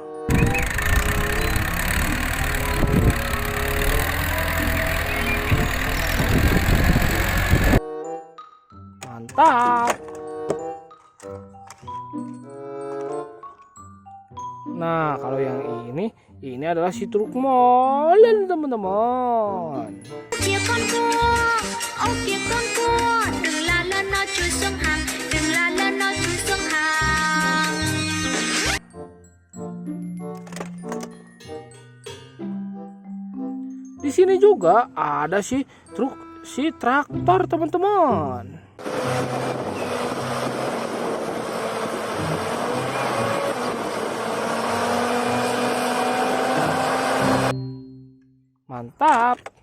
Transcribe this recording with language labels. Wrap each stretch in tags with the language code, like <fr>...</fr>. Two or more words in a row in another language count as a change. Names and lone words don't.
<id>Mantap. Nah, kalau yang ini adalah si truk molen, teman-teman.</id> <vi>Kia con cua, ô kia con cua, đừng la lên nó chui xuống hang, đừng la lên nó chui xuống hang.</vi> <id>Di sini juga ada si traktor, teman-teman. Mantap.</id>